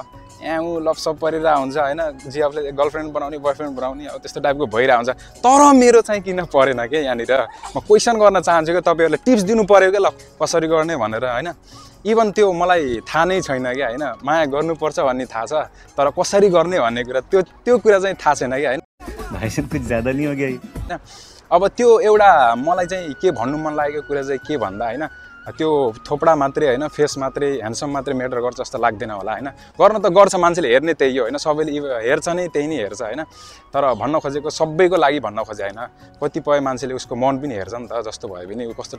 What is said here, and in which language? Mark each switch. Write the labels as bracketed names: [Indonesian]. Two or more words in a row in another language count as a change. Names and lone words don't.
[Nepali] लपसप परिरहेको हुन्छ होइन जे आफूले गर्लफ्रेन्ड बनाउने बोयफ्रेन्ड बनाउने अब त्यस्तो टाइपको भइरहेको हुन्छ तर मेरो चाहिँ किन परेन के यहाँनिर म क्वेसन गर्न चाहन्छु कि तपाईँहरूले टिप्स दिनु पऱ्यो क्या ल कसरी गर्ने भनेर होइन इभन त्यो मलाई थाहा नै छैन क्या होइन माया गर्नुपर्छ भन्ने थाहा छ तर कसरी गर्ने भन्ने कुरा त्यो कुरा चाहिँ थाहा छैन क्या होइन [Hindi] भाइ साहब कुछ ज्यादा नहीं हो गया [Nepali] होइन अब त्यो एउटा मलाई चाहिँ के भन्नु मन लागेको कुरा चाहिँ के भन्दा होइन त्यो थोपडा मात्रै होइन फेस मात्रै ह्यान्डसम मात्रै म्याटर गर्छ जस्तो लाग्दैन होला होइन गर्न त गर्छ मान्छेले हेर्ने त्यही हो होइन सबैले हेर्छ नै त्यही नै हेर्छ होइन तर भन्न खोजेको सबैको लागि भन्न खोजे होइन कतिपय मान्छेले उसको मन पनि हेर्छ नि त जस्तो भयो भने कस्तो